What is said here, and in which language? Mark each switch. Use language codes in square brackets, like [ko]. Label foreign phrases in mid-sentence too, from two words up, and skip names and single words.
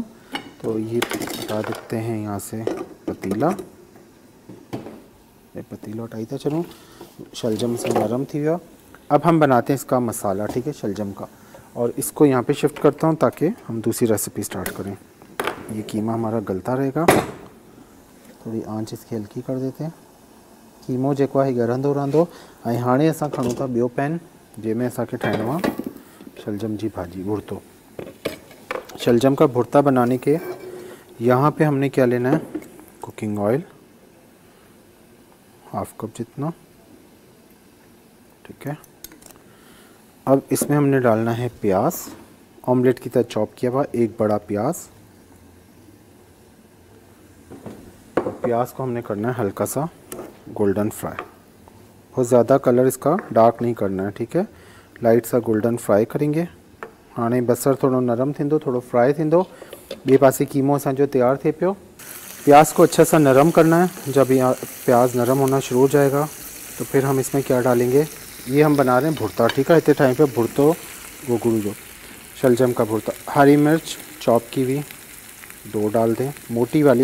[ur] تو یہ ہٹا دیتے ہیں یہاں سے پتیلا, [sd] पतीला हटाई था। चलो, शलजम से नरम थी गया। [ur] اب ہم بناتے ہیں اس کا مسالا، ٹھیک ہے، شلجم کا۔ اور اس کو یہاں پہ شفٹ کرتا ہوں تاکہ ہم دوسری ریسیپی اسٹارٹ کریں. یہ قیمہ ہمارا گلتا رہے گا، تھوڑی آنچ اس کی ہلکی کر دیتے ہیں. [sd] कीमो जेको आहे ॻरंदो रहंदो। ऐं हाणे असां खणूं था ॿियो पैन जंहिंमें असांखे ठाहिणो आहे शलजम जी भाजी भुर्तो। [ur] شلجم کا بھرتا بنانے کے یہاں پہ ہم نے کیا لینا ہے, [en] cooking oil half cup [ur] جتنا، ٹھیک ہے. اب اس میں ہم نے ڈالنا ہے پیاز، آملیٹ کی طرح چاپ کیا ہوا ایک بڑا پیاز. پیاز کو ہم نے کرنا ہے ہلکا سا [en] golden fry, [ur] بہت زیادہ کلر اس کا ڈارک نہیں کرنا ہے، ٹھیک ہے. لائٹ سا [en] golden fry [ur] کریں گے. [sd] हाणे बसर थोड़ो नरम थींदो, थोड़ो फ्राई थींदो। ॿिए पासे कीमो असांजो तैयार थिए पियो। [ur] پیاز کو اچھا سا نرم کرنا ہے۔ جب یہاں پیاز نرم ہونا شروع ہو جائے گا تو پھر ہم اس میں کیا ڈالیں گے، یہ ہم بنا رہے ہیں بھرتا، ٹھیک ہے. اتنے ٹائم پہ [sd] भुर्तो गोगड़ू जो [ur] شلجم کا بھرتا. ہری مرچ چاپ کی ہوئی 2 ڈال دیں، موٹی والی.